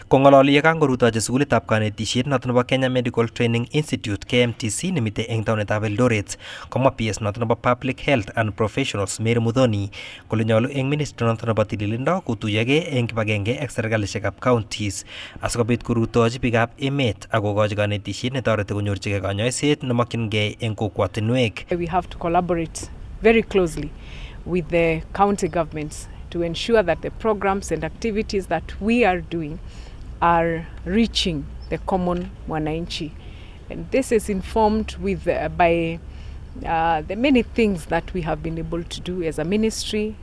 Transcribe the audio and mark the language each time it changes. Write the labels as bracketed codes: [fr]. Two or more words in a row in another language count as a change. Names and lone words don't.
[kln] Kongololi ye kangorutochi sukulitab kanetisiet noto nebo Kenya Medical Training Institute KMTC nemite eng taunetab Eldoret, komwa PS noto nebo Public Health and Professionals Mary Muthoni kole nyolu eng ministry noto nebo tililindo kotuyogei eng kibagenge ak serikalishekab counties asikobit korutochi biikab emet ak kokochi kanetisiet netoreti konyorchigei kanyoiset nemokyingei eng kokwatinwek. [en] We have to collaborate very closely with the county governments to ensure that the programs and activities that we are doing are reaching the common mwananchi. And this is informed with by the many things that we have been able to do as a ministry.